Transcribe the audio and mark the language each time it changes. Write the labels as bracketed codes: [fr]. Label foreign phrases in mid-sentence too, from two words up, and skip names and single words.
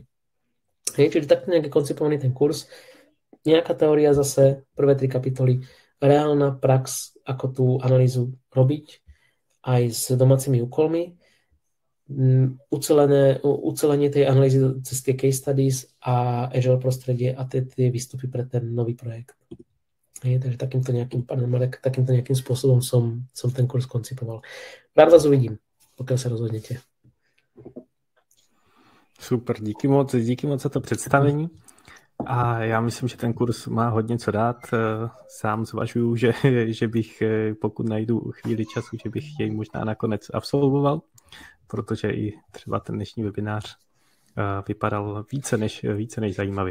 [sk] Čiže takto nejak je koncipovaný ten kurz. Nejaká teória zase, prvé 3 kapitoly, reálna prax, ako tú analýzu robiť, aj s domácimi úkolmi, ucelenie tej analýzy cez tie [en] case studies [sk] a Agile prostredie a tie výstupy pre ten nový projekt. Takže takýmto nejakým spôsobom som ten kurz koncipoval. Rád vás uvidím, pokiaľ sa rozhodnete. [cs] Super, díky moc za to představení. A já myslím, že ten kurz má hodně co dát. Sám zvažuju, že bych, pokud najdu chvíli času, že bych jej možná nakonec absolvoval, protože i třeba ten dnešní webinář vypadal více než zajímavě.